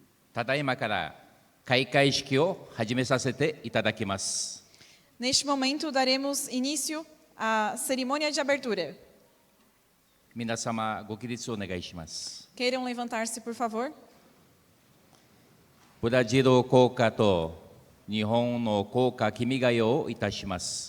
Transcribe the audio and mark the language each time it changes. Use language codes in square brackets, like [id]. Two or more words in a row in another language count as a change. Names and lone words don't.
[ja] ただいまから開会式を始めさせていただきます。 [pt] Neste momento, daremos início à cerimônia de abertura. [ja] 皆様、ご起立をお願いします。 [pt] Queiram levantar-se, por favor. [ja] ブラジル校歌と日本の校歌君が代をいたします。